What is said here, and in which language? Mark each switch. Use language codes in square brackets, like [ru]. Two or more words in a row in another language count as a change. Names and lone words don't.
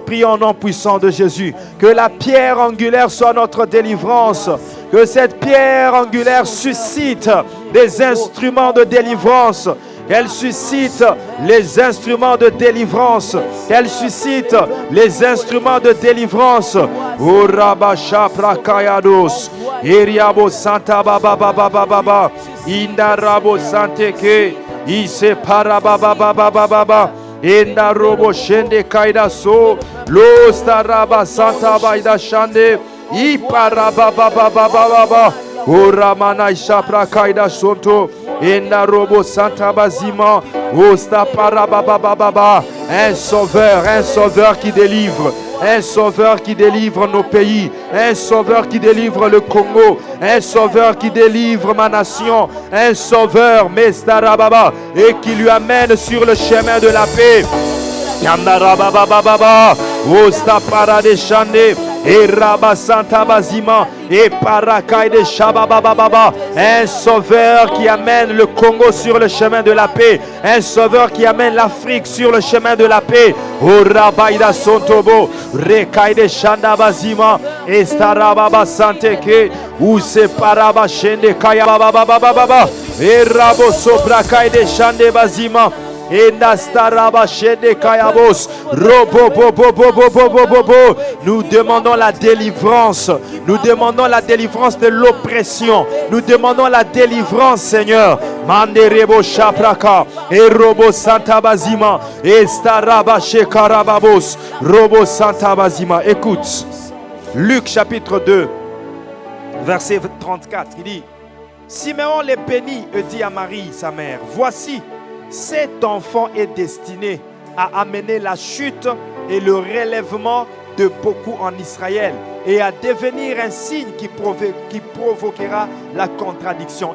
[fr] Prions au nom puissant de Jésus, que la pierre angulaire soit notre délivrance, que cette pierre angulaire suscite des instruments de délivrance, qu'elle suscite les instruments de délivrance, qu'elle suscite les instruments de délivrance. Urabasha prakayados, Iriabo Santa Baba Baba Baba, Indarabo Santeke, Ise Parababa Baba Baba, Indarobo Shende Kaidaso, Lostaraba Santa Baida Shande, Iparabababababa, Uramana Ishapra Kaida Sonto, Enda Robo Santa Bazima, Osta Parababababa. Un sauveur qui délivre. Un sauveur qui délivre nos pays. Un sauveur qui délivre le Congo. Un sauveur qui délivre ma nation. Un sauveur, Mestarababa, et qui lui amène sur le chemin de la paix. Yandarababababa, Osta Paradeshande, et Rabba Santa Bazima, et Parakai de Shababababa. Un sauveur qui amène le Congo sur le chemin de la paix. Un sauveur qui amène l'Afrique sur le chemin de la paix. O Rabaida Sontobo, Rekai de Shanda Bazima, et Starababa Santeke, ou Separaba Shende Kayabababababa, et Rabo Sobrakai de Shande Bazima. Nous demandons la délivrance. Nous demandons la délivrance de l'oppression. Nous demandons la délivrance, Seigneur. Manderebo Shapraka et Robo Santa Bazima et Staraba Shekarababos Robo Santa Bazima. Écoute, Luc chapitre 2, verset 34. Il dit, Siméon les bénit et dit à Marie, sa mère, voici, cet enfant est destiné à amener la chute et le relèvement de beaucoup en Israël et à devenir un signe qui provoquera la contradiction.